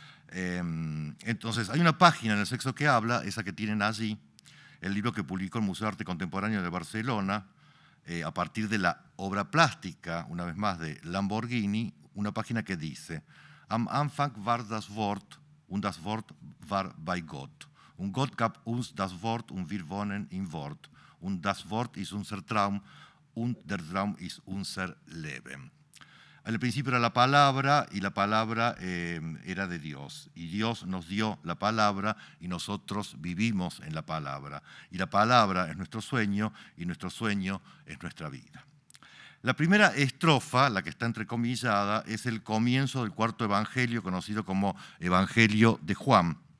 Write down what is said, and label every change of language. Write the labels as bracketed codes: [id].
[es] Entonces, hay una página en el Sexo que habla, esa que tienen allí, el libro que publicó el Museo de Arte Contemporáneo de Barcelona, a partir de la obra plástica, una vez más, de Lamborghini, una página que dice: [de] Am Anfang war das Wort, und das Wort war bei Gott. Und Gott gab uns das Wort, und wir wohnen im Wort. Und das Wort ist unser Traum, und der Traum ist unser Leben. [es] Al principio era la palabra, y la palabra era de Dios. Y Dios nos dio la palabra, y nosotros vivimos en la palabra. Y la palabra es nuestro sueño, y nuestro sueño es nuestra vida. La primera estrofa, la que está entrecomillada, es el comienzo del cuarto evangelio, conocido como Evangelio de Juan.